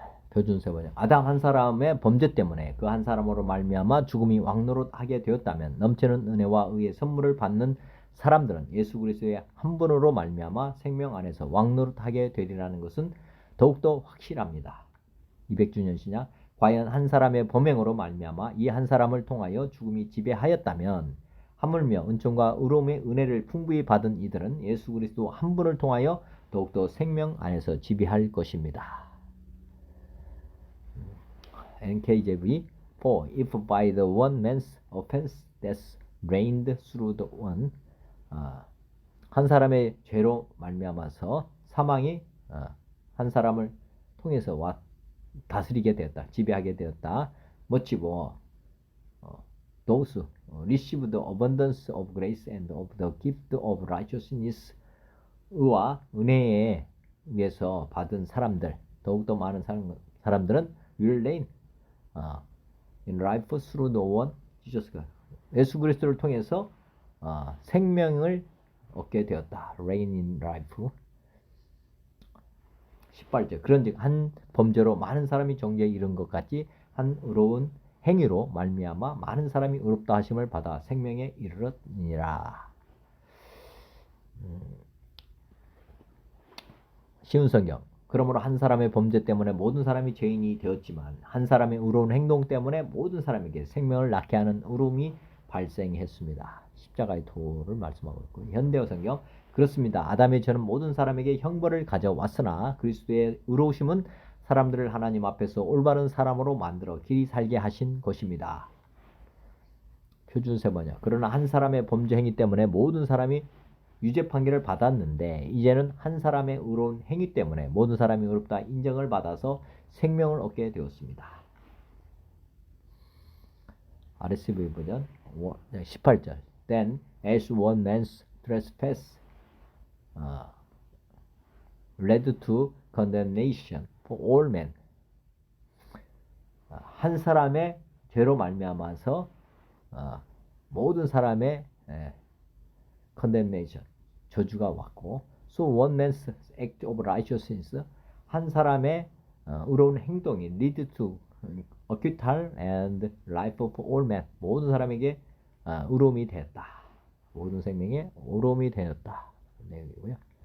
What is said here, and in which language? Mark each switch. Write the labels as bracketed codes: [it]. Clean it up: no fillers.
[ko] 표준 세번역. 아담 한 사람의 범죄 때문에 그 한 사람으로 말미암아 죽음이 왕노릇하게 되었다면 넘치는 은혜와 의의 선물을 받는 사람들은 예수 그리스도의 한 분으로 말미암아 생명 안에서 왕노릇하게 되리라는 것은 더욱더 확실합니다. 200주년 신약. 과연 한 사람의 범행으로 말미암아 이 한 사람을 통하여 죽음이 지배하였다면 하물며 은총과 의로움의 은혜를 풍부히 받은 이들은 예수 그리스도 한 분을 통하여 더욱더 생명 안에서 지배할 것입니다. [en] NKJV. For if by the one man's offense death reigned through the one, [ko] 한 사람의 죄로 말미암아서 사망이 한 사람을 통해서 다스리게 되었다. 지배하게 되었다. [en] much more those receive the abundance of grace and of the gift of righteousness. [ko] 의와 은혜에 의해서 받은 사람들, 더욱더 많은 사람들은 [en] will reign in life through the one Jesus Christ. [ko] 예수 그리스도를 통해서 생명을 얻게 되었다. [en] reign in life. [ko] 18절. 그런즉 한 범죄로 많은 사람이 정죄에 이른 것 같이 한 의로운 행위로 말미암아 많은 사람이 의롭다 하심을 받아 생명에 이르렀니라. 쉬운 성경. 그러므로 한 사람의 범죄 때문에 모든 사람이 죄인이 되었지만 한 사람의 의로운 행동 때문에 모든 사람에게 생명을 낳게 하는 의로움이 발생했습니다. 십자가의 도를 말씀하고 있고. 현대어 성경. 그렇습니다. 아담의 죄는 모든 사람에게 형벌을 가져왔으나 그리스도의 의로우심은 사람들을 하나님 앞에서 올바른 사람으로 만들어 길이 살게 하신 것입니다. 표준 세번역. 그러나 한 사람의 범죄 행위 때문에 모든 사람이 유죄 판결을 받았는데 이제는 한 사람의 의로운 행위 때문에 모든 사람이 의롭다 인정을 받아서 생명을 얻게 되었습니다. RSV 버전 18절. [en] Then as one man's trespass led to condemnation for all men. [ko] 한 사람의 죄로 말미암아서 모든 사람의 condemnation, 저주가 왔고, [en] so one man's act of righteousness, [ko] 한 사람의 의로운 행동이 [en] lead to acquittal and life of all men, [ko] 모든 사람에게 의로움이 되었다. 모든 생명에 의로움이 되었다. 내용이고요.